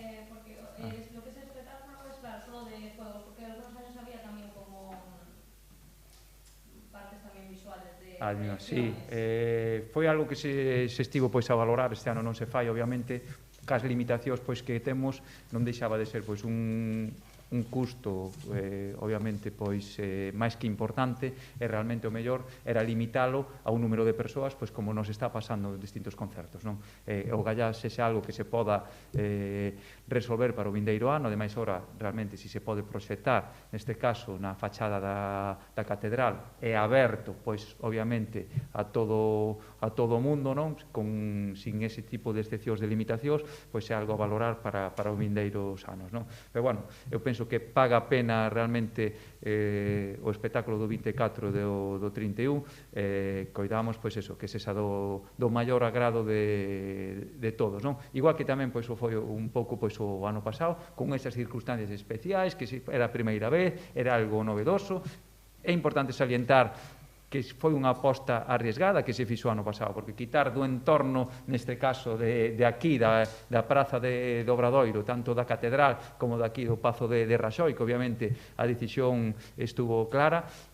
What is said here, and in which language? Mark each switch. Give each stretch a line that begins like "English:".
Spanish: Porque lo que es el espectáculo es claro, solo de juegos, porque algunos años había también como partes también visuales de...
Galician: Sí, foi algo que se estivo pois a valorar, este ano non se fai, obviamente, cas limitacións pois que temos, non deixaba de ser pois un custo, obviamente, pois máis que importante, e realmente o mellor era limitalo a un número de persoas, pois como nos está pasando en distintos concertos, non? O gallá sexa algo que se poda resolver para o vindeiro ano, ademais, ora, realmente, se se pode proxectar, neste caso, na fachada da catedral, é aberto, pois, obviamente, a todo o mundo, non? Sin ese tipo de excepcións de limitacións, pois é algo a valorar para os vindeiros anos, non? Pero, bueno, eu penso que paga a pena realmente o espectáculo do 24 e do 31, coidamos, pois eso, que sexa do maior agrado de todos, non? Igual que tamén pois foi un pouco pois o ano pasado, con esas circunstancias especiais, que era a primeira vez, era algo novedoso. É importante salientar que foi unha aposta arriesgada que se fixo ano pasado, porque quitar do entorno, neste caso, de aquí, da praza de Obradoiro, tanto da catedral como daqui do Pazo de Raxoi, que obviamente a decisión estuvo clara,